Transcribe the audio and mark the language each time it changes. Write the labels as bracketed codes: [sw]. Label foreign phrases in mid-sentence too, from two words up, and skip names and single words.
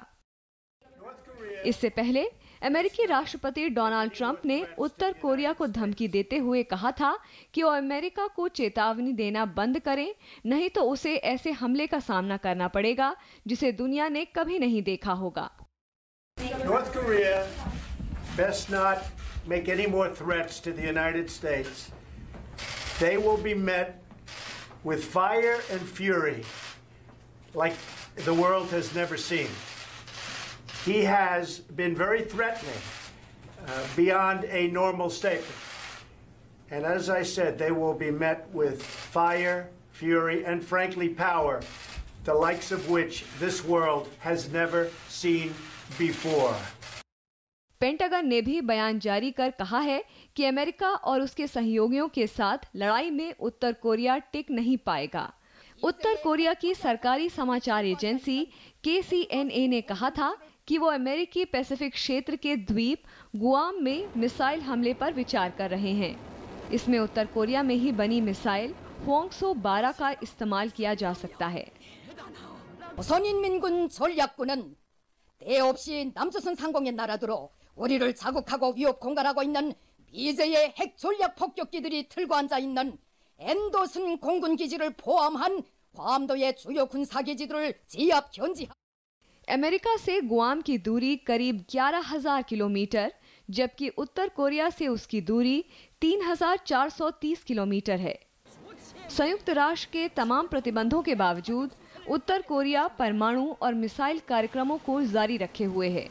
[hi] इससे पहले अमेरिकी राष्ट्रपति डोनाल्ड ट्रंप ने उत्तर कोरिया को धमकी देते हुए कहा था कि वो अमेरिका को चेतावनी देना बंद करे, नहीं तो उसे ऐसे हमले का सामना करना पड़ेगा जिसे दुनिया ने कभी नहीं देखा होगा। [en] North Korea best not make any more threats to the United States. They will be met with fire and fury like the world has never seen. He has been very threatening beyond a normal statement. And as I said, they will be met with fire, fury, and frankly power, the likes of which this world has never seen before. [hi] पेंटागन ने भी बयान जारी कर कहा है कि अमेरिका और उसके सहयोगियों के साथ लड़ाई में उत्तर कोरिया टिक नहीं पाएगा। उत्तर कोरिया की सरकारी समाचार एजेंसी KCNA ने कहा था कि वो अमेरिकी पैसिफिक क्षेत्र के द्वीप गुआम में मिसाइल हमले पर विचार कर रहे हैं। इसमें उत्तर कोरिया में ही बनी मिसाइल होंगसो 12 का इस्तेमाल किया जा सकता है। [ko] 조선인민군 전략군은 때없이 남조선 상공의 나라들로 우리를 자극하고 위협 공갈하고 있는 미제의 핵 전략 폭격기들이 틀고 앉아 있는 엔도슨 공군 기지를 포함한 괌도의 주요 군사 기지들을 지압 견지। [hi] अमेरिका से गुआम की दूरी करीब 11,000 किलोमीटर, जबकि उत्तर कोरिया से उसकी दूरी 3,430 किलोमीटर है। संयुक्त राष्ट्र के तमाम प्रतिबंधों के बावजूद उत्तर कोरिया परमाणु और मिसाइल कार्यक्रमों को जारी रखे हुए है।